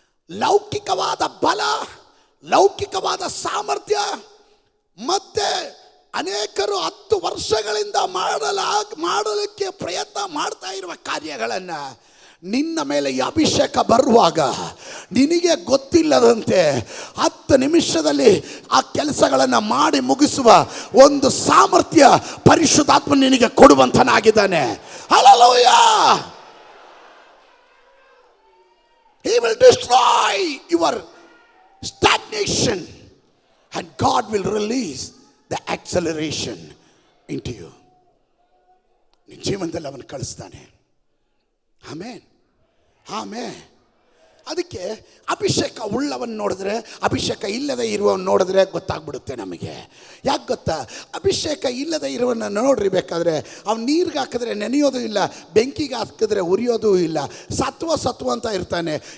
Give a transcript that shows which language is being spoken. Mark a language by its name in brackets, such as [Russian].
[Kannada] ಲೌಕಿಕವಾದ ಬಲ, ಲೌಕಿಕವಾದ ಸಾಮರ್ಥ್ಯ, ಮತ್ತೆ ಅನೇಕರು 10 ವರ್ಷಗಳಿಂದ ಮಾಡಲಿಕ್ಕೆ ಪ್ರಯತ್ನ ಮಾಡ್ತಾ ಇರುವ ಕಾರ್ಯಗಳನ್ನು ನಿನ್ನ ಮೇಲೆ ಈ ಅಭಿಷೇಕ ಬರುವಾಗ ನಿನಗೆ ಗೊತ್ತಿಲ್ಲದಂತೆ 10 ನಿಮಿಷದಲ್ಲಿ ಆ ಕೆಲಸಗಳನ್ನು ಮಾಡಿ ಮುಗಿಸುವ ಒಂದು ಸಾಮರ್ಥ್ಯ ಪರಿಶುದ್ಧಾತ್ಮ ನಿನಗೆ ಕೊಡುವಂತನಾಗಿದ್ದಾನೆ. Hallelujah. [English] He will destroy your stagnation and God will release the acceleration into you. [Kannada] ನಿನ್ನ ಜೀವನದಲ್ಲಿ ಅವನು ಕಳಿಸ್ತಾನೆ. ಆಮೇನ್, ಆಮೇನ್. ಅದಕ್ಕೆ ಅಭಿಷೇಕ ಉಳ್ಳವನ್ನ ನೋಡಿದ್ರೆ, ಅಭಿಷೇಕ ಇಲ್ಲದೆ ಇರುವವನ್ನ ನೋಡಿದ್ರೆ ಗೊತ್ತಾಗ್ಬಿಡುತ್ತೆ ನಮಗೆ. ಯಾಕೆ ಗೊತ್ತಾ? ಅಭಿಷೇಕ ಇಲ್ಲದೆ ಇರುವನ್ನ ನೋಡ್ರಿ, ಬೇಕಾದ್ರೆ ಅವ್ನು ನೀರಿಗೆ ಹಾಕಿದ್ರೆ ನೆನೆಯೋದು ಇಲ್ಲ, ಬೆಂಕಿಗೆ ಹಾಕಿದ್ರೆ ಉರಿಯೋದು ಇಲ್ಲ, ಸತ್ವ ಅಂತ ಇರ್ತಾನೆ.